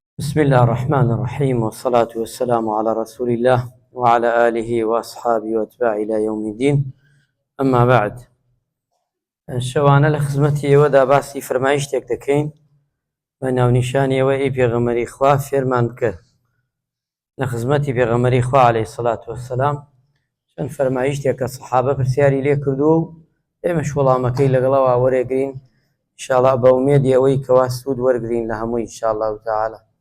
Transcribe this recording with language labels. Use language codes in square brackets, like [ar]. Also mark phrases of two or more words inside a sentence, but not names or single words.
[ar] بسم الله الرحمن الرحيم، والصلاة والسلام على رسول الله وعلى آله وأصحابه وأتباعه إلى يوم الدين. أما بعد، [ckb] شەوانە لە خزمەتی ئێوەدا باسی فەرمایشتێک دەکەین بە ناونیشانی ئێوە ئەی پێغەمبەری خوا فێرمان بکە لە خزمەتی پێغەمبەری خوا [ar] عەلەیهی سەڵات وەسەلام [ckb] چەند فەرمایشتێک کە سەحابە پرسیاری لێ کردووە و ئێمەش وەڵامەکەی لەگەڵەوە وەرێگرین ئینشاءڵڵا بە ئومێدی ئەوەی کەوا سوود وەرگرین لە هەمووی [ar] ئینشاءڵڵا تەعالا.